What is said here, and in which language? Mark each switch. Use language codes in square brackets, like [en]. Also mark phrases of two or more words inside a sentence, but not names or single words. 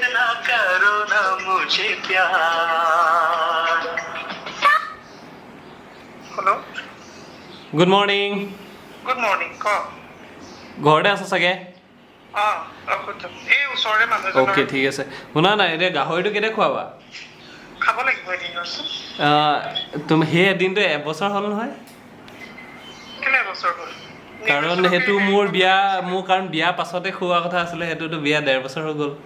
[hi] ना करो ना मुझे प्यार हेलो [en] good morning क [as] ঘৰতে আছা চাগে এই ওচৰৰে মানুহজন ওকে ঠিক আছে শুনা না এতিয়া গাহৰিটো কেতিয়া খোৱাবা খাব লাগিব এদিন আছে তুমি সেই এদিনটো এবছৰ হ'ল নহয় কেনে বছৰ হ'ল কাৰণ হেতু মোৰ কাৰণ বিয়া পাছতে খোৱা কথা আছিলে হেতুটো বিয়া 1.5 বছৰ হৈ গ'ল